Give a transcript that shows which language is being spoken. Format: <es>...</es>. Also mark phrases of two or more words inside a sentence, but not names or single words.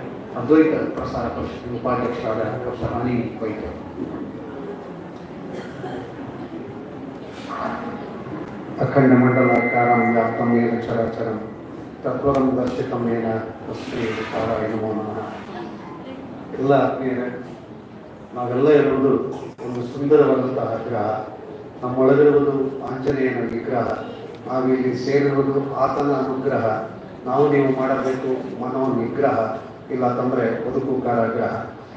<kn>ಅದ್ವೈತ ಪ್ರಸಾರ ಪರಿಷತ್ ಉಪಾಧ್ಯಕ್ಷರಾದ ಡಾಕ್ಟರ್ ಅನಿ ವೈದ್ಯ.</kn> <sa>ಅಖಂಡ ಮಂಡಲಾಕಾರಂ ವ್ಯಾಪ್ತಂ ಯೇನ ಚರಾಚರಂ ತತ್ವರಂ ದರ್ಶಿತಂ ಯೇನ ತಸ್ಮೈ ಶ್ರೀಕಾರಾಯ ನಮೋ ನಮಃ.</sa> <kn>ಎಲ್ಲ ಆತ್ಮೀಯರೇ, ನಾವೆಲ್ಲ ಇರುವುದು ಒಂದು ಸುಂದರವಾದಂತಹ ಗ್ರಹ. ನಮ್ಮೊಳಗಿರುವುದು ಆಂಜನೇಯನ ವಿಗ್ರಹ. ನಾವಿಲ್ಲಿ ಸೇರಿರುವುದು ಆತನ ಅನುಗ್ರಹ. ನಾವು ನೀವು ಮಾಡಬೇಕು ಮನೋ ನಿಗ್ರಹ, ಇಲ್ಲ ತಂದರೆ ಬದುಕು ಕಾರಾಗ್ರಹ.</kn>